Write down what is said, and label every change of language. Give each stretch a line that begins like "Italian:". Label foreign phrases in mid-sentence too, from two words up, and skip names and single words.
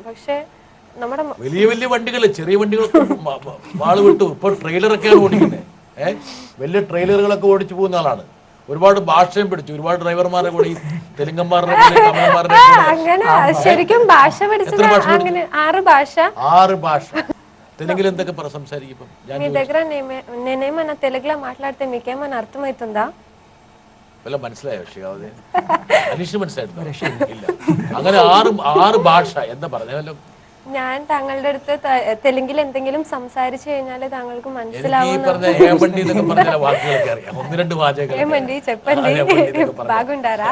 Malayalam: പക്ഷെ നമ്മുടെ വലിയ വലിയ വണ്ടികൾ, ചെറിയ വണ്ടികൾ മാള് വിട്ടു. ഇപ്പൊ ട്രെയിലറൊക്കെയാണ് ഓടിക്കുന്നത്. വലിയ ട്രെയിലറുകളൊക്കെ ഓടിച്ചു പോകുന്ന ആളാണ്. ഒരുപാട് ഭാഷയും പഠിച്ചു. ഒരുപാട് ഡ്രൈവർമാരെ കൂടി, തെലുങ്കന്മാരുടെ അങ്ങനെ ശരിക്കും ഭാഷ പഠിച്ചത് അങ്ങനെ 6 భాష.
Telugu: తెలుగులో ఎంతక సంసారికం మీ దగ్గర నేనేమన్నా తెలుగులో మాట్లాడితే మీకేమన్నా అర్థమవుతుందా?
Malayalam: വല്ല മനസ്സിലായോ ഷിഹാബുദ്ദീൻ? അനീഷ് മനസ്സിലായിട്ടില്ല. അങ്ങനെ 6 ഭാഷ എന്താ പറഞ്ഞല്ലോ. ഞാൻ താങ്കളുടെ അടുത്ത് തെലുങ്കിൽ എന്തെങ്കിലും സംസാരിച്ചു കഴിഞ്ഞാൽ താങ്കൾക്ക് മനസ്സിലാവും.
Telugu: ബാഗുണ്ടാരാ